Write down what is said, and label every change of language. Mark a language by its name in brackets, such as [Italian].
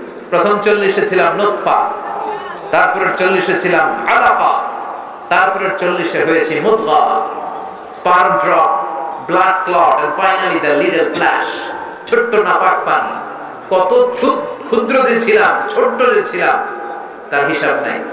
[Bangla] প্রথম 40-এ ছিলাম নুতফা, তারপরে 40-এ ছিলাম আলাকা, তারপরে 40-এ হয়েছে মুদগা, [English] Sperm drop, blood clot, and finally the little flash. [Bangla] ছোট্ট নাপাক পানি, কত ক্ষুদ্র যে ছিলাম, ছোট্ট যে ছিলাম, তার হিসাব নাই।